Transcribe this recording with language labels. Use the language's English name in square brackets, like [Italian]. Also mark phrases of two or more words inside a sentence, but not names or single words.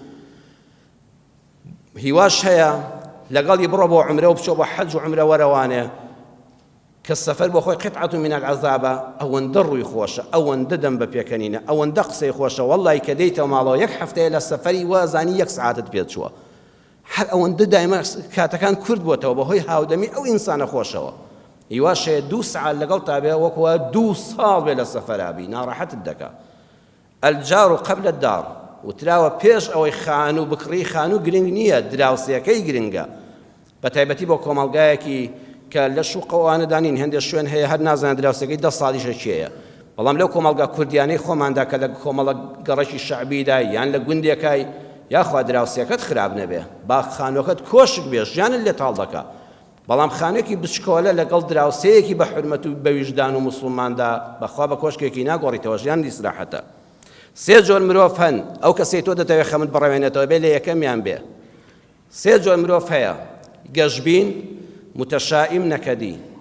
[Central Kurdish] هیواش هەیە لەگەڵی بڕۆ بۆ عومرە و بچۆ بۆ حەج و عومرە وەرەوانێ کە سەفەر بۆ خۆی [Arabic] قطعة من العذابە [Central Kurdish] ئەوەندە ڕووی خۆشە ئەوەندە دەم بە پێکەنینە ئەوەندە قسەی خۆشە وەڵڵی کە دەیتەوە ماڵەوە یەک هەفتەیە لە سەفەری وەزانی 1 سعاتت پێت چووە هەر ئەوەندە دایمە کاتەکان کورد بۆتەوە بەهۆی هاودەمی ئەو ئینسانە خۆشەوە هیواشەیە 2 سعات لەگەڵ تابێ وەکوە 2 ساڵ بێ لە سەفەرابی ناڕەحەتت دەکا. [Arabic] الجار قبل الدار [Central Kurdish] وتراوە پێش ئەوەی خان و بکڕی خان و گرنگ نییە دراوسەکەی گرنگە بە تایبەتی بۆ کۆمەڵگایەکی کە لە شوقەوانە دانین هەندێک شوێن هەیە هەر نازانە دراوسەکەی 10 ساڵیشە چیەیە بەڵام لەو کۆمەڵگە کوردیانەی خۆماندا کە لە کۆمەڵە گەڕەکی شەعبیدا یان لە گوندێکای یاخوا دراوسێکت خراپ نەبێ با خانووەکەت کۆشک بێ ژیانت لێ تاڵ دەکا بەڵام خانوویەکی بچکۆلە لەگەڵ دراوسەیەکی بە حورمەت و بە ویژدان و موسڵماندا بەخوا بە کۆشکێکی ناگۆڕیتەوە ژیان ئیسراحەتە سێ جۆر مرۆڤ هەن ئەو کەسەی تۆ دەتەوێت خەمت بڕەوێنێتەوە بێ لە یەکەمیان بێ سێ جۆر مرۆڤ هەیە گەشبین متەشائیم نەکەدی